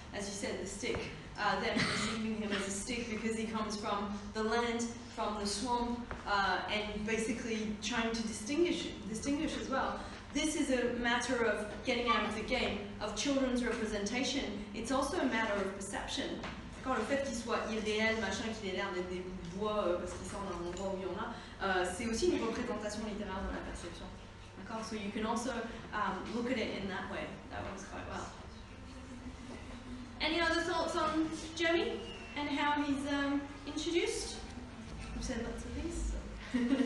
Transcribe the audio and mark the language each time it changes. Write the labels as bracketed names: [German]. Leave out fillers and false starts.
[English] As you said, the stick, them perceiving him as a stick because he comes from the land, from the swamp, and basically trying to distinguish as well. This is a matter of getting out of the game, of children's representation. It's also a matter of perception. [French] Quand le fait qu'il soit irréel, machin, qu'il ait l'air d'être des bouts de bois parce qu'il sort d'un endroit où il y en a, c'est aussi une représentation littéraire dans la perception. D'accord? [English] So you can also look at it in that way. That works quite well. Any other thoughts on Jamie and how he's introduced? We've said lots of things. So.